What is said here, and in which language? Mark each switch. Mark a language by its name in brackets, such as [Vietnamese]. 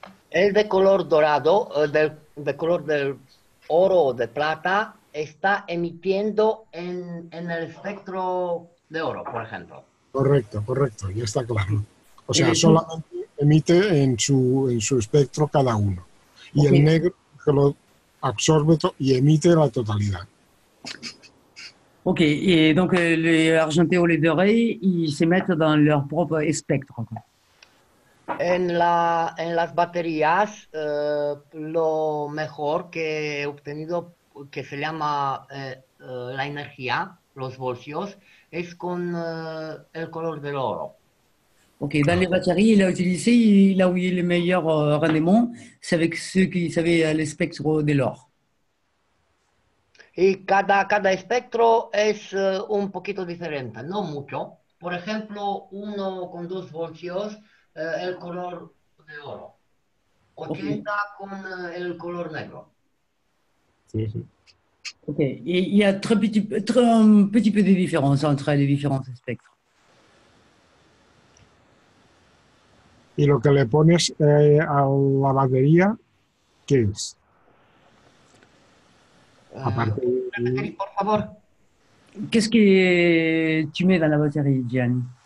[Spanish] El de color dorado, de color del oro o de plata, está emitiendo en el espectro de oro, por ejemplo. Correcto, ya está claro. O sea, solamente emite en su espectro cada uno. Y el negro que lo absorbe y emite la totalidad. [French] Ok, et donc les argentés ou les dorés, ils s'émettent dans leur propre spectre. Quoi. [Spanish] En las baterías, lo mejor que he obtenido, que se llama la energía, los voltios, es con el color del oro. [French] Ok, dans les batteries, il a utilisé, là où il est le meilleur rendement, c'est avec ceux qui savaient le spectre de l'or. [Spanish] Y cada espectro es un poquito diferente, no mucho. Por ejemplo, uno con 2 voltios, el color de oro. 80 con el color negro. Sí. [French] Ok, et il y a un petit peu de différence entre les différents spectres. [Spanish] Y lo que le pones a la batería, ¿qué es? Aparte por favor. [French] Qu'est-ce que tu mets dans la batterie, Gianni?